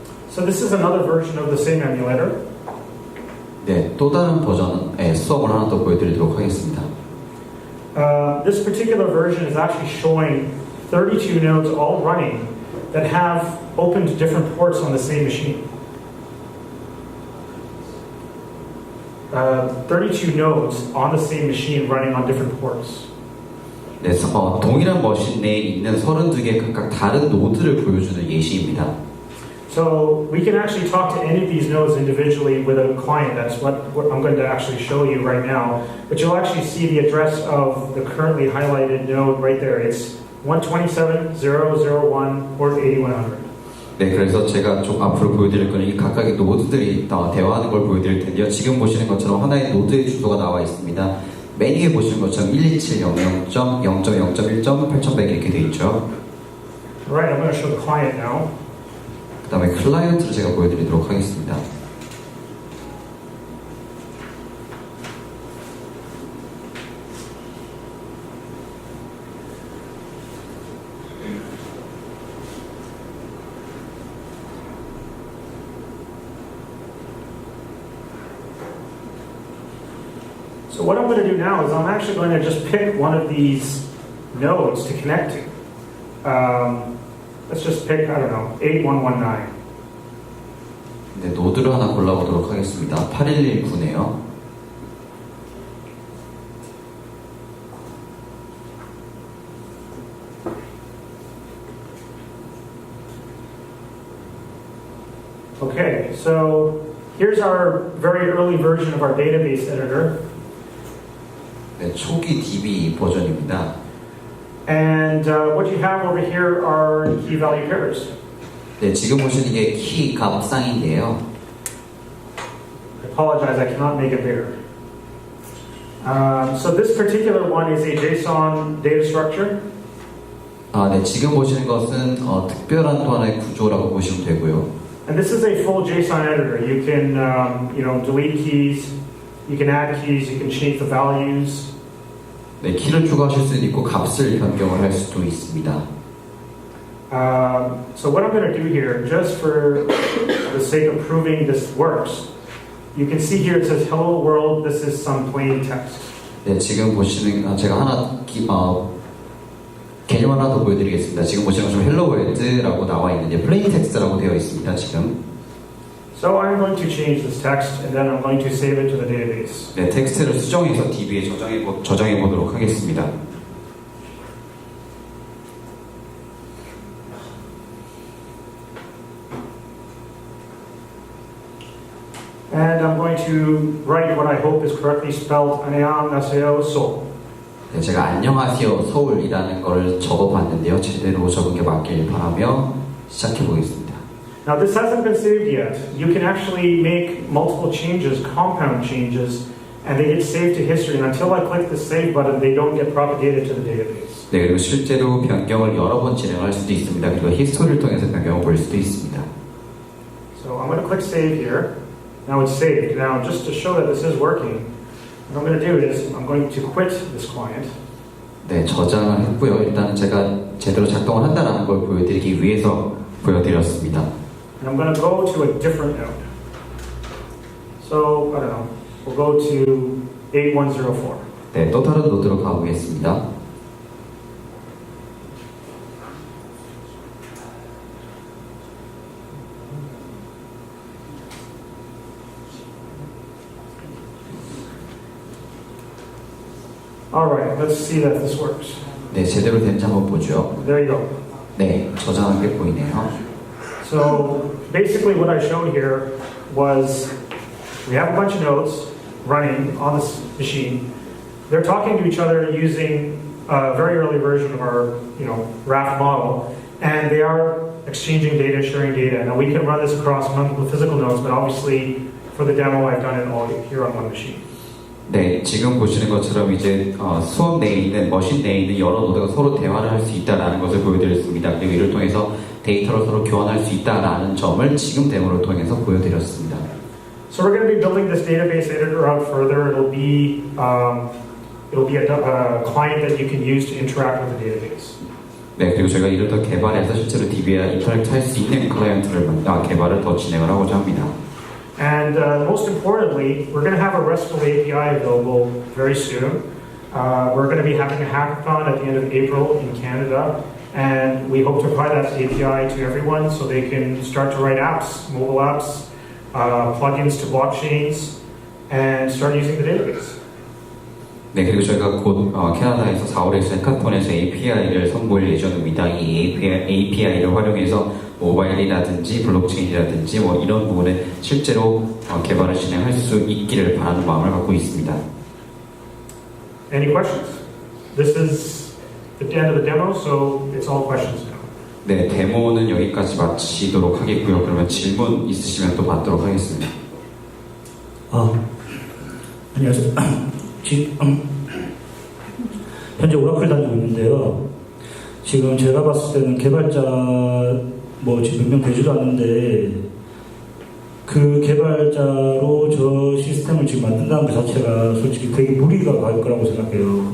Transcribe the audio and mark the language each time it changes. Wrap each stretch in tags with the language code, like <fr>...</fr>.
<en>So this is another version of the same emulator.</en> <ko>네, 또 다른 버전의 수업을 하나 더 보여드리도록 하겠습니다.</ko> <en>This particular version is actually showing 32 nodes all running that have opened different ports on the same machine. 32 nodes on the same machine running on different ports.</en> <ko>네, 동일한 머신 내에 있는 32개 각각 다른 노드를 보여주는 예시입니다.</ko> <en>So we can actually talk to any of these nodes individually with a client. That's what I'm going to actually show you right now. But you'll actually see the address of the currently highlighted node right there. It's 127.0.0.1 port 8100.</en> <ko>네, 그래서 제가 좀 앞으로 보여드릴 거는 이 각각의 노드들이 대화하는 걸 보여드릴 텐데요. 지금 보시는 것처럼 하나의 노드의 주소가 나와 있습니다. 맨 위에 보시는 것처럼 127.00.0.1.8100 이렇게 되어 있죠.</ko> <en>Right, I'm going to show the client now.</en> <ko>그 다음에 클라이언트를 제가 보여드리도록 하겠습니다.</ko> <en>So what I'm going to do now is I'm actually going to just pick one of these nodes to connect to. Let's just pick, I don't know, 8119.</en> <ko>네, 노드를 하나 골라보도록 하겠습니다. 8119네요.</ko> <en>Okay, so here's our very early version of our database editor.</en> <ko>네, 초기 DB 버전입니다.</ko> <en>And what you have over here are key value pairs.</en> <ko>네, 지금 보시는 이게 키 값상인데요.</ko> <en>I apologize, I cannot make it bigger. So this particular one is a JSON data structure.</en> <ko>네, 지금 보시는 것은 특별한 또 하나의 구조라고 보시면 되고요.</ko> <en>And this is a full JSON editor. You can, delete keys, you can add keys, you can change the values.</en> <ko>네, 키를 추가하실 수도 있고 값을 변경을 할 수도 있습니다.</ko> <en>So what I'm going to do here, just for the sake of proving this works, you can see here it says "Hello World." This is some plain text.</en> <ko>네, 지금 보시는 제가 하나 개념 하나 더 보여드리겠습니다. 지금 보시는 것처럼 헬로 월드라고 나와 있는데 플레인 텍스트라고 되어 있습니다. 지금.</ko> <en>So I'm going to change this text and then I'm going to save it to the database.</en> <ko>네, 텍스트를 수정해서 DB에 저장해 보도록 하겠습니다.</ko> <en>And I'm going to write what I hope is correctly spelled.</en> <ko>안녕하세요, Seoul. 네, 제가 안녕하세요 서울이라는 걸 적어봤는데요. 제대로 적은 게 맞길 바라며 시작해 보겠습니다.</ko> <en>Now this hasn't been saved yet. You can actually make multiple changes, compound changes, and they get saved to history. And until I click the save button, they don't get propagated to the database.</en> <ko>네, 그리고 실제로 변경을 여러 번 진행할 수도 있습니다. 그리고 히스토리를 통해서 변경을 볼 수도 있습니다.</ko> <en>So I'm going to click save here. Now it's saved. Now just to show that this is working, What I'm going to do is I'm going to quit this client.</en> <ko>네, 저장을 했고요. 일단은 제가 제대로 작동을 한다는 걸 보여드리기 위해서 보여드렸습니다.</ko> <en>And I'm going to go to a different node. So, I don't know, we'll go to 8104.</en> <ko>네, 또 다른 노드로 가보겠습니다.</ko> <en>Alright, let's see that this works.</en> <ko>네, 제대로 된지 한번 보죠.</ko> <en>There you go.</en> <ko>네, 저장한 게 보이네요.</ko> <en>So basically what I showed here was we have a bunch of nodes running on this machine. They're talking to each other using a very early version of our Raft model, and they are exchanging data, sharing data. Now we can run this across multiple physical nodes, but obviously for the demo I've done it all here on one machine.</en> <ko>네, 지금 보시는 것처럼 이제 수업 내에 있는 머신 내에 있는 여러 노드가 서로 대화를 할 수 있다는 것을 보여드렸습니다. 그리고 이를 통해서 데이터를 서로 교환할 수 있다는 점을 지금 데모를 통해서 보여드렸습니다.</ko> <en>So we're going to be building this database editor out further. It'll be a client that you can use to interact with the database.</en> <ko>네, 그리고 저희가 이를 더 개발해서 실제로 DB와 인터랙트 할 수 있는 클라이언트를 개발을 더 진행을 하고자 합니다.</ko> <en>And most importantly, we're going to have a RESTful API available very soon. We're going to be having a hackathon at the end of April in Canada, and we hope to provide that API to everyone so they can start to write apps, mobile apps, plugins to blockchains, and start using the database.</en> <ko>네, 그리고 저희가 곧 캐나다에서 4월에 해카톤에서 API를 선보일 예정입니다. 이 API를 활용해서 모바일이라든지 블록체인이라든지 뭐 이런 부분에 실제로 개발을 진행할 수 있기를 바라는 마음을 갖고 있습니다.</ko> <en>Any questions? This is the end of the demo, so it's all questions now.</en> <ko>네, 데모는 여기까지 마치도록 하겠고요. 그러면 질문 있으시면 또 받도록 하겠습니다. 안녕하세요. 현재 오라클 다니고 있는데요. 지금 제가 봤을 때는 개발자 지금 몇 명 되지도 않는데 그 개발자로 저 시스템을 지금 만든다는 것 자체가 솔직히 되게 무리가 갈 거라고 생각해요.</ko>